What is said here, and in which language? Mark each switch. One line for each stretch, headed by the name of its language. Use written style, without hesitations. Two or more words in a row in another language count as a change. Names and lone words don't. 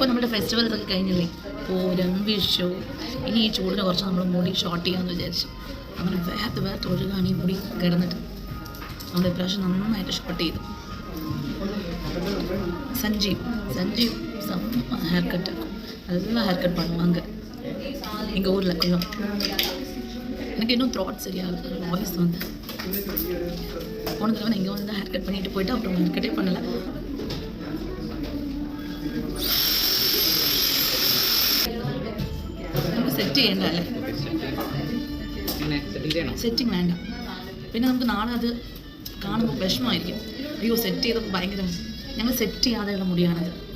Malayalam: ഫെസ്റ്റിവൽസ് ഒക്കെ കഴിഞ്ഞില്ലേ, പൂരം, വിഷു. ഇനി ഈ ചൂടിന് കുറച്ച് നമ്മൾ മുടി ഷോർട്ട് ചെയ്യാമെന്ന് വിചാരിച്ചു. അങ്ങനെ വേർത്ത് ഒഴുകാണ് ഈ മുടി കിടന്നിട്ട്. നമ്മൾ ഇപ്രാവശ്യം നന്നായിട്ട് ഷോർട്ട് ചെയ്തു.
Tamil: சஞ்சீவ் செம்ம
English: hair cut
Tamil: நல்லா
English: hair cut
Tamil: பண்ணுவாங்க எங்கள் ஊரில் எல்லாம். எனக்கு இன்னும் த்ராட் சரியாகுது, வாய்ஸ் வந்து போன தடவை நான் இங்கே வந்து
English: hair cut
Tamil: பண்ணிட்டு போயிட்டு அப்புறம் ஹேர் கட்டே பண்ணலை.
Malayalam: നമുക്ക് സെറ്റ് ചെയ്യണ്ട അല്ലേ? സെറ്റിങ് വേണ്ട. പിന്നെ നമുക്ക് നാളെ അത് കാണുമ്പോൾ വിഷമമായിരിക്കും. അയ്യോ സെറ്റ് ചെയ്തപ്പോൾ ഭയങ്കര, ഞങ്ങൾ സെറ്റ് ചെയ്യാതെയുള്ള മുടിയാണത്.